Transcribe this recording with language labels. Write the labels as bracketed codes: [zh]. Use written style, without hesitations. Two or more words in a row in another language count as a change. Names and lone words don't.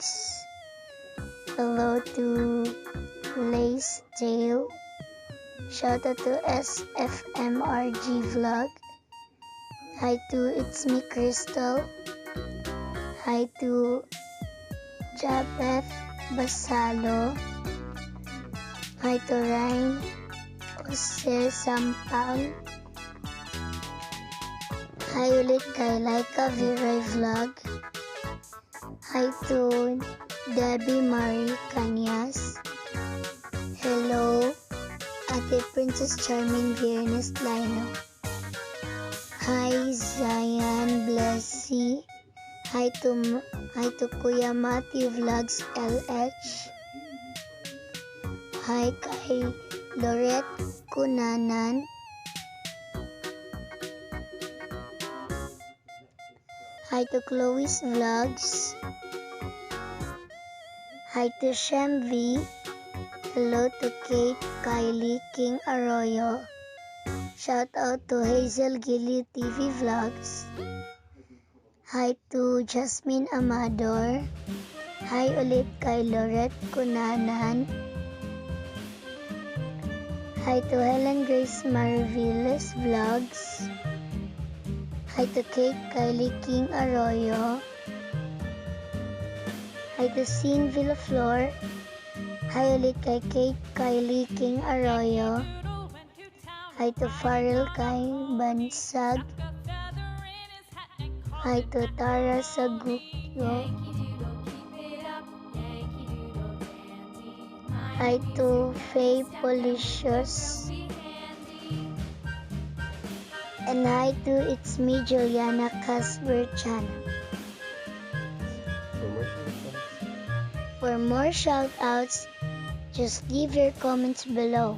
[en] Hello to Lace Tail. Shout out to SFMRG Vlog. Hi to It's Me Crystal. Hi to Jabeth Basalo. Hi to Ryan Jose Sampal. [tl] Hi ulit kay Laika Viray Vlog. [en] Hi to Debbie Marie Cañas. Hello, Ate Princess Charming Viernes Lino. Hi Zion Blessy. Hi to Kuya Matthew Vlogs LH. Hi kay Lorette Kunanan. Hi to Chloe's Vlogs. Hi to Shem V. Hello to Kate, Kylie, King Arroyo. Shout out to Hazel Gilly TV Vlogs. Hi to Jasmine Amador. [tl] Hi ulit kay Lorette Kunanan. [en] Hi to Helen Grace Mariviles Vlogs. Hi to Kate, Kylie, King Arroyo. Hi to Scene Villaflor. [tl] Hi ulit kay Kate, Kylie, King Arroyo. [en] Hi to Farrell kay Bansag. Hi to Tara Sagukyo. Hi to Faye Policious. And hi to It's Me, Juliana Casper-chan. For more shoutouts, just leave your comments below.